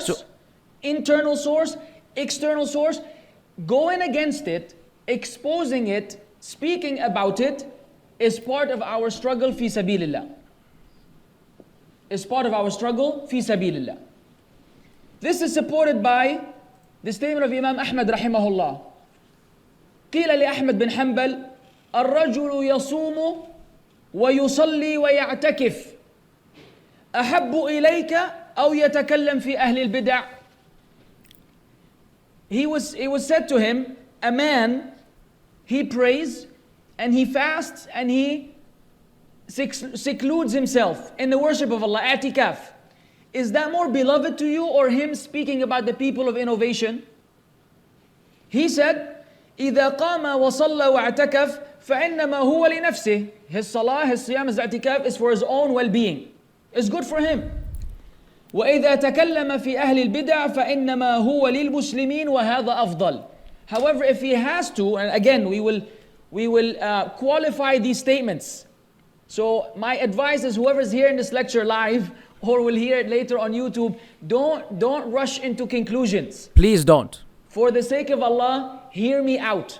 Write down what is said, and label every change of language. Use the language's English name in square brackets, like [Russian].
[English] So, internal source, external source, going against it, exposing it, speaking about it, is part of our struggle fi sabilillah. Is part of our struggle fi sabilillah. This is supported by the statement of Imam Ahmad rahimahullah. [Arabic] قيل لأحمد بن حنبل الرجل يصوم ويصلي ويعتكف أحب إليك أو يتكلم في أهل البدع. [English] It was said to him, a man, he prays and he fasts and he secludes himself in the worship of Allah, i'tikaf. Is that more beloved to you, or him speaking about the people of innovation? [Arabic] He said, إذا قام وصلى واعتكف فإنما هو لنفسه. [English] His salah, his siyam, his i'tikaf is for his own well-being. It's good for him. [Arabic] وإذا تكلم في أهل البدع فإنما هو للمسلمين وهذا أفضل. [English] However, if he has to, and again, we will qualify these statements. So my advice is, whoever's hearing this lecture live or will hear it later on YouTube, don't rush into conclusions. Please don't. For the sake of Allah, hear me out.